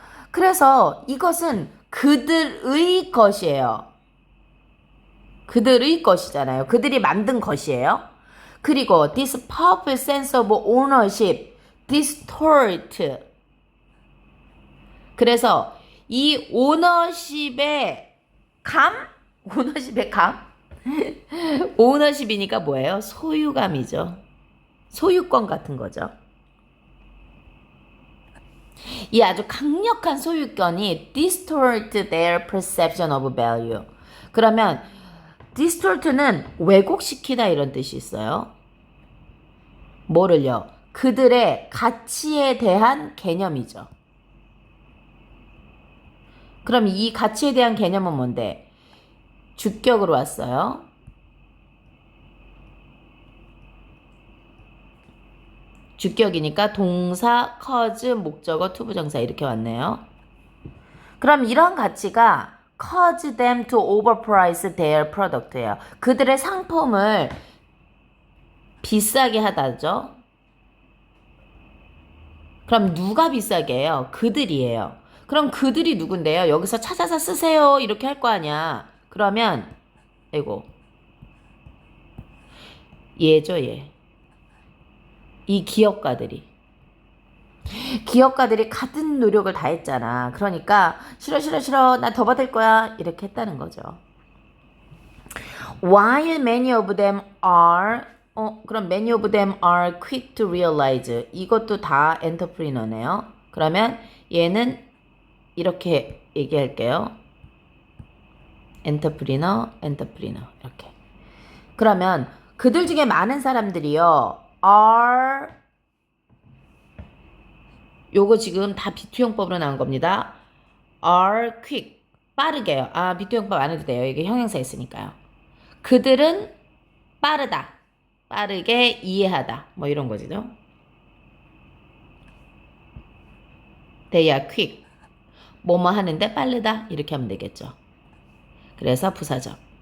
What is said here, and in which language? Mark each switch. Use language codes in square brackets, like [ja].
[ko] 그래서 이것은 그들의 것이에요. 그들의 것이잖아요. 그들이 만든 것이에요. [en] 그리고 this powerful sense of ownership distort [ko] 그래서 이 오너십의 감? 오너십의 감? 오너십이니까 뭐예요? 소유감이죠. 소유권 같은 거죠. 이 아주 강력한 소유권이 [en] distort their perception of value. [ko] 그러면 distort는 왜곡시키다 이런 뜻이 있어요. 뭐를요? 그들의 가치에 대한 개념이죠. 그럼 이 가치에 대한 개념은 뭔데? 주격으로 왔어요. 주격이니까 동사, cause, 목적어, 투부정사 이렇게 왔네요. 그럼 이런 가치가 [en] cause them to overprice their product예요. [ko] 그들의 상품을 비싸게 하다죠. 그럼 누가 비싸게 해요? 그들이에요. 그럼 그들이 누군데요? 여기서 찾아서 쓰세요 이렇게 할 거 아니야. 그러면 아이고 얘죠 얘. 이 기업가들이 같은 노력을 다 했잖아. 그러니까 싫어 나 더 받을 거야 이렇게 했다는 거죠. [en] While many of them are 그럼 many of them are quick to realize [ko] 이것도 다 엔터프리너네요. 그러면 얘는 이렇게 얘기할게요. 엔터프리너 이렇게. 그러면 그들 중에 많은 사람들이요. are 요거 지금 다 비투형법으로 나온 겁니다. [en] are quick [ko] 빠르게요. 아 비투형법 안 해도 돼요. 이게 형용사 있으니까요. 그들은 빠르다. 빠르게 이해하다. 뭐 이런 거죠. [en] They are quick. [ko] 뭐뭐 하는데 빠르다. 이렇게 하면 되겠죠. 그래서 부사적.